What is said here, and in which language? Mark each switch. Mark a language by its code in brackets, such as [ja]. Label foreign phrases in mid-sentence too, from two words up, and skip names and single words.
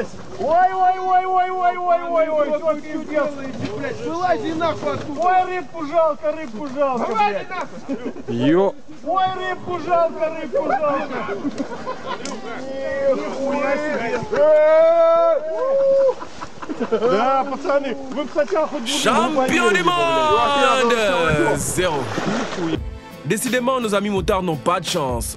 [ru] Ой, ой, ой, ой, ой, ой, ой, ой, все, пиздец. Вылази нахуй оттуда. Ой, рыбку жалко, блядь. Ё. Ой, рыбку жалко, Нихуя себе. [fr] Champion du monde! 0. Décidément, nos amis motards n'ont pas de chance.